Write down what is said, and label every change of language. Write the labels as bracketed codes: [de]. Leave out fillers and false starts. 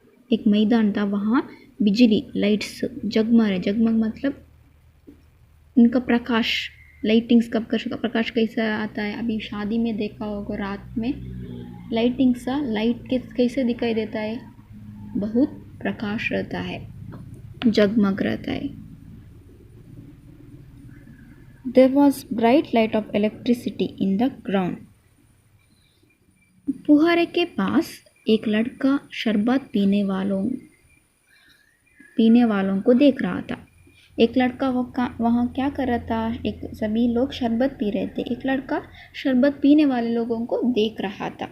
[hi] एक मैदान था, वहाँ बिजली लाइट्स जगमग मतलब उनका प्रकाश, लाइटिंग्स का प्रकाश कैसा आता है। अभी शादी में देखा होगा, रात में लाइटिंग सा लाइट के कैसे दिखाई देता है, बहुत प्रकाश रहता है, जगमग रहता है। [en] There was bright light of electricity in the ground. [hi] फुहारे के पास एक लड़का शरबत पीने वालों को देख रहा था। एक लड़का वहाँ क्या कर रहा था, सभी लोग शरबत पी रहे थे। एक लड़का शरबत पीने वाले लोगों को देख रहा था।